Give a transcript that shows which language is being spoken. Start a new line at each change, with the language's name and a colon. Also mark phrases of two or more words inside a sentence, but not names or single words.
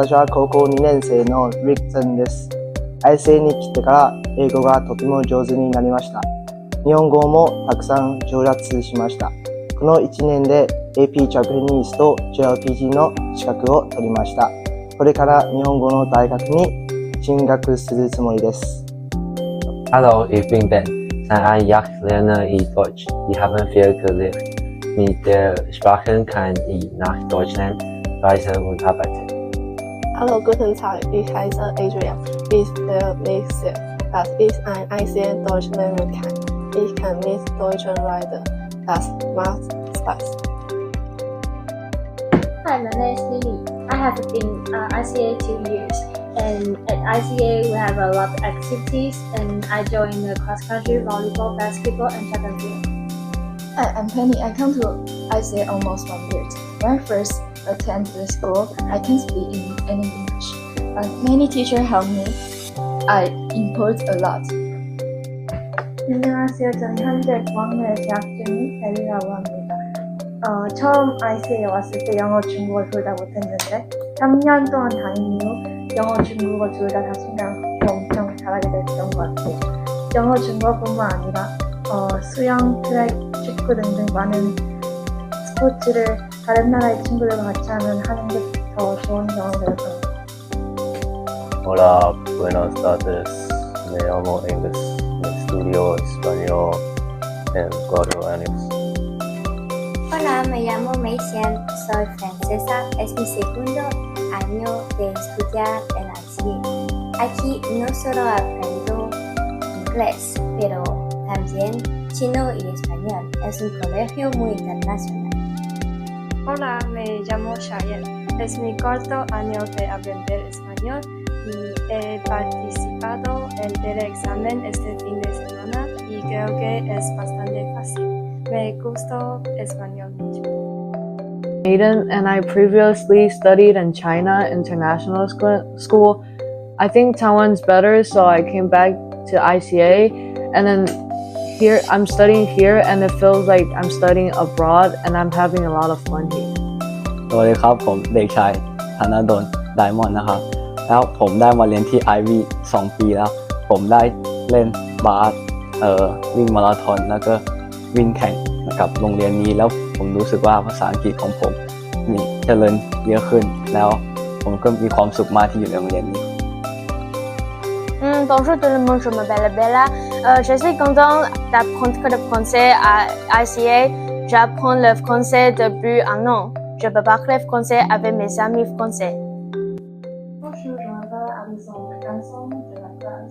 Japanese: 私は高校2年生のリクソンです。ICA に来てから英語がとても上手になりました。日本語もたくさん上達しました。この1年で AP ジャパニーズと JLPT の資格を取りました。これから日本語の大学に進学するつもりです。
German: Hallo, ich bin Ben. Seit einem Jahr lerne ich Deutsch. Ich habe viel gelernt. Mit der Sprache kann ich nach Deutschland reisen und arbeiten. Hallo, guten Tag. Ich heiße Adrian. Ich will mich sehr, dass ich ein ICA Deutsch lernen kann. Ich kann mit Deutschen reden. Das macht Spaß.
English: Hi, my name is Lily. I have been ICA 2 years, and at ICA we have a lot of activities, and I joined the cross-country, volleyball, basketball, and track and field. Hi, I'm Penny. I come to ICA almost 1 year. When I first attended the school, I can't speak any English, but many teachers helped me. I improved a lot.
Korean: 안녕하세요. 저는 현재 9학년에 재학 중인 벨리라고 합니다. 처음 ICA에 왔을 때 영어, 중국어 둘 다 못했는데 3년 동안 다닌 이후 영어, 중국어 둘 다 자신감 엄청 잘하게 됐던 것 같아요. 영어, 중국어뿐만 아니라 수영, 트랙, 축구 등등 많은 스포츠를 다른 나라의 친구들과 같이 하는 게 더 좋은 경험이 되었던 것 같아요.
Spanish: Hola, buenas tardes. Me llamo English. Estudio español en 4 años. Hola, me llamo Meisian, soy francesa, es mi segundo año de estudiar en ICA. Aquí no solo aprendo inglés, pero también chino y español. Es un colegio muy internacional. Hola, me llamo Cheyenne. Es mi 4º año de aprender español y he participado en el examen este fin de semana y creo que es bastante fácil. Me gustó español mucho.
English: Aiden, and I previously studied in China International School. I think Taiwan's better, so I came back to ICA, and then here I'm studying here, and it feels like I'm studying abroad, and I'm having a lot of fun here.
Thai: สวัสดีครับผมเด็กชายธนดลไดมอนด์นะครับแล้วผมได้มาเรียนที่ IB 2 ปีแล้วผมได้เล่นบาสวิ่งมาราธอนแล้วก็วิ่งแข่งกับโรงเรียนนี้แล้วผมรู้สึกว่าภาษาอังกฤษของผมมีเจริญเยอะขึ้นแล้วผมก็มีความสุขมากที่อยู่ในโรงเรียนนี้
French: Bonjour tout le monde, je m'appelle Bella. Je suis contente d'apprendre le français à ICA. J'apprends le français depuis 1 an. Je peux parler français avec mes amis français. Bonjour, je m'appelle Alison Ganson de la classe.